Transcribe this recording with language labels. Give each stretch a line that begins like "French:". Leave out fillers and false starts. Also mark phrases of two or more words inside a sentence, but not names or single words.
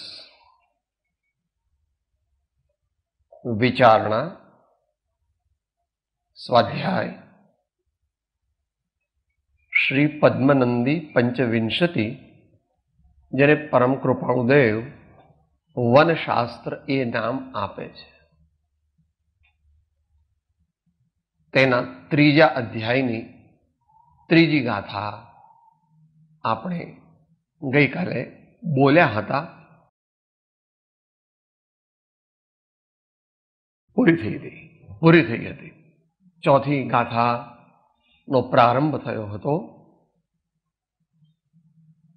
Gujarati: વિચારણા સ્વાધ્યાય શ્રી પદ્મનંદી પંચવિંશતિ જેને પરમ કૃપાળુદેવ વનશાસ્ત્ર એ નામ આપે છે। તેના ત્રીજા અધ્યાયની ત્રીજી ગાથા આપણે ગઈકાલે બોલ્યા હતા, પૂરી થઈ હતી। ચોથી ગાથાનો પ્રારંભ થયો હતો।